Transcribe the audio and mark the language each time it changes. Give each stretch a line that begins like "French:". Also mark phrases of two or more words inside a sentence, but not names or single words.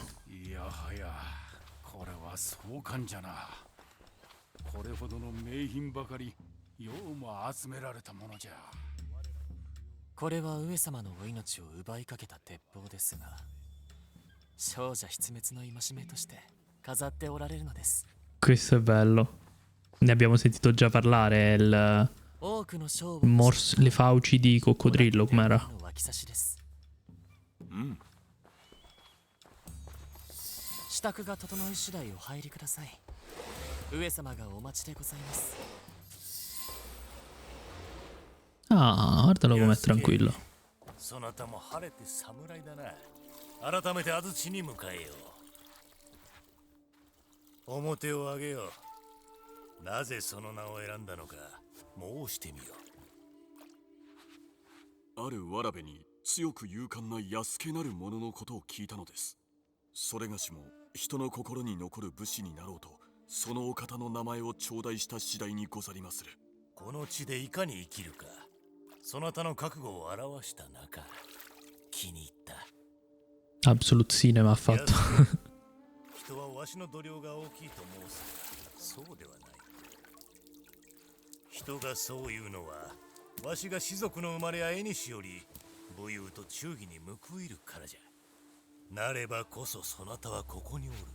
Japanese: いやはや、これは壮観じゃな。これほどの名品ばかり、ようも集められたものじゃ。これは上様のお命を奪いかけた鉄砲ですが、少女失滅の戒めとして飾っておられるのです。
Italian: Questo è bello. Ne abbiamo sentito già parlare. Le fauci di coccodrillo, com'era?
Japanese: 支度が整い次第お入りください。上様がお待ちでございます。
Italian: Ah, guardalo com'è tranquillo.
Japanese: そなたも晴れて侍だな。改めて安土に迎えよう。表を上げよう。なぜその名を選んだのか申してみよう。あるわらべに強く勇敢な安家なる者のことを聞いたのです。それがしも人の心に残る武士になろうと、そのお方の名前を頂戴した次第にござりまする。この地でいかに生きるか、そなたの覚悟を表した中、気に入った。
English: Absolute cinema
Italian: ha fatto.
Japanese: 人はわしの度量が大きいと申すが、そうではない。人がそう言うのは、わしが士族の生まれや縁より武勇と忠義に報いるからじゃ。なればこそそなたはここにおる。